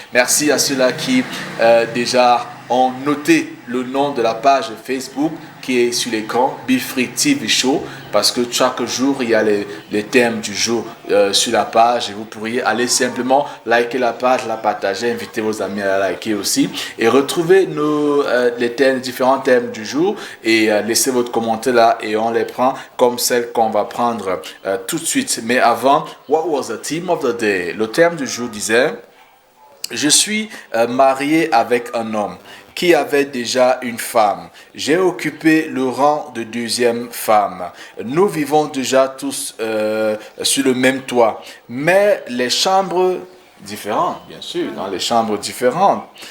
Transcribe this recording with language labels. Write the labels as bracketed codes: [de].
[fr] Merci à ceux-là qui déjà ont noté le nom de la page Facebook qui est sur l'écran, Be Free TV Show, parce que chaque jour, il y a les thèmes du jour sur la page et vous pourriez aller simplement liker la page, la partager, inviter vos amis à la liker aussi et retrouver les différents thèmes du jour et laisser votre commentaire là et on les prend comme celle qu'on va prendre tout de suite. Mais avant, [en] what was the theme of the day? [fr] Le thème du jour disait: je suis marié avec un homme qui avait déjà une femme. J'ai occupé le rang de deuxième femme. Nous vivons déjà tous sur le même toit, mais les chambres différentes, bien sûr, dans les chambres différentes.